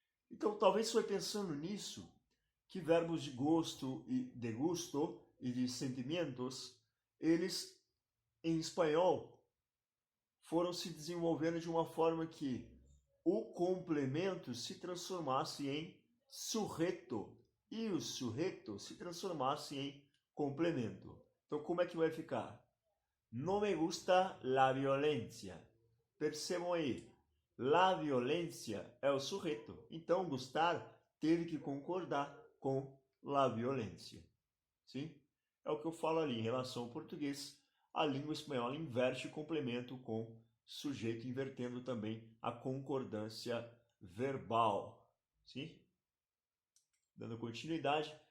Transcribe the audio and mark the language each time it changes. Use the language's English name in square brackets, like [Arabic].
[Portuguese] Então, talvez você vai pensando nisso, que verbos de gosto e de gusto e de sentimentos, eles, em espanhol, foram se desenvolvendo de uma forma que o complemento se transformasse em sujeito e o sujeito se transformasse em complemento. Então, como é que vai ficar? [Spanish] No me gusta la violencia. [Portuguese] Percebam aí, la violência é o sujeito. Então, gostar teve que concordar com la violência. Sim? É o que eu falo ali em relação ao português. A língua espanhola inverte o complemento com sujeito, invertendo também a concordância verbal. Sim? Dando continuidade,